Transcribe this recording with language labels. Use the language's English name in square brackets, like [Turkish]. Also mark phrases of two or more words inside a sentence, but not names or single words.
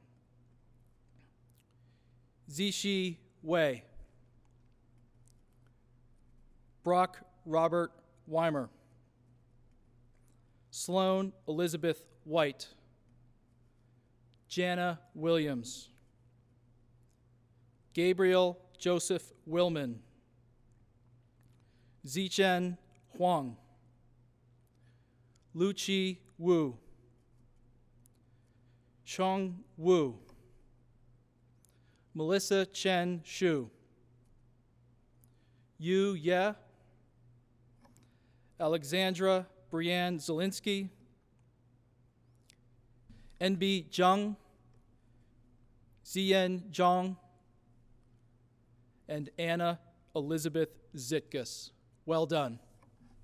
[English] Zishi Wei, Brock Robert Weimer, Sloan Elizabeth White, Jana Williams, Gabriel Joseph Willman, Zichen Huang, Luchi Wu, Chong Wu, Melissa Chen Shu, Yu Ye, Alexandra Brianne Zelinsky, NB Zhang, Ziyan Zhang, and Anna Elizabeth Zitkus. Well done.